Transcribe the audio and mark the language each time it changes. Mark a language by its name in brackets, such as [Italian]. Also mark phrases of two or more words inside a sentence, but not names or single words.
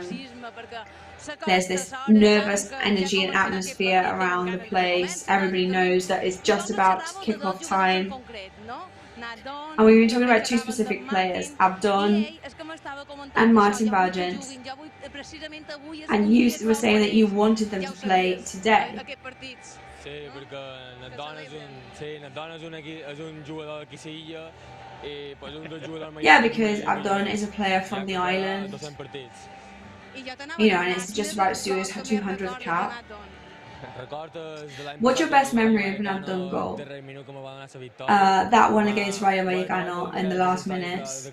[English] There's this nervous energy and atmosphere around the place. Everybody knows that it's just about kick-off time. And we've been talking about two specific players, Abdon and Martin Valgent. And you were saying that you wanted them to play today. [Catalan] Sí, perquè Nadon és un jugador d'aquí Silla i pues un dels jugadors [English] Yeah, because Abdon is a player from the island. You know, and it's just about to do his 200th cap. What's your best memory of an Abdon goal? That one against Rayo Vallecano in the last minutes.